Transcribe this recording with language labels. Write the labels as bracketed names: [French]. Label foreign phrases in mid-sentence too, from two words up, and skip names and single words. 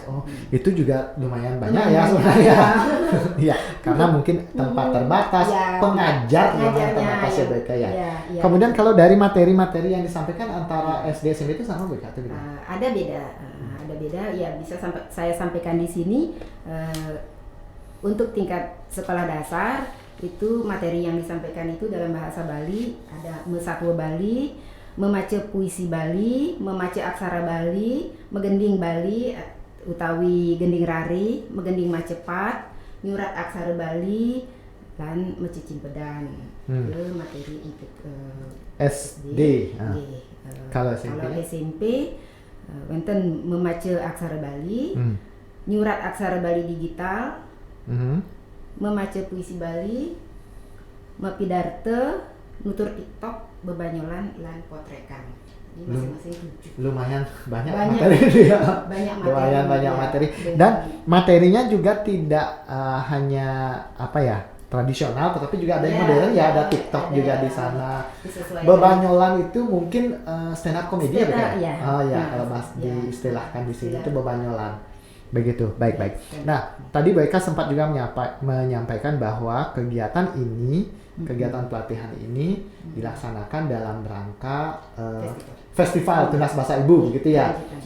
[Indonesian] Itu juga lumayan banyak ya sebenarnya. Iya, karena mungkin tempat terbatas, pengajar yang terbatas ya BK ya. Kemudian kalau dari materi-materi yang disampaikan antara SD SMP itu sama BK atau gimana? Ada beda ya, bisa saya sampaikan di sini. Untuk tingkat sekolah dasar itu materi yang disampaikan itu dalam bahasa Bali ada Mesatwa Bali, memaca puisi Bali, memaca aksara Bali, [Balinese] megending Bali utawi gending rari, [Indonesian] megending macepat, nyurat aksara Bali, dan mecicing pedan. Itu materi untuk SD. Kalau SMP wonten memaca aksara Bali, nyurat aksara Bali digital, memaca puisi Bali, mapidarte, nutur TikTok, bebanyolan, lan potrekan. Ini masing-masing 7. Lumayan banyak materi ya. Banyak materi. Dan materinya juga tidak hanya tradisional, tetapi juga ada yang modern ya, ada TikTok juga di sana. Bebanyolan itu mungkin stand up comedy ya? Kalau diistilahkan di sini itu bebanyolan. Begitu, baik. Nah, tadi Bu Eka sempat juga menyampaikan bahwa kegiatan pelatihan ini dilaksanakan dalam rangka festival Tunas Bahasa Ibu, begitu ya.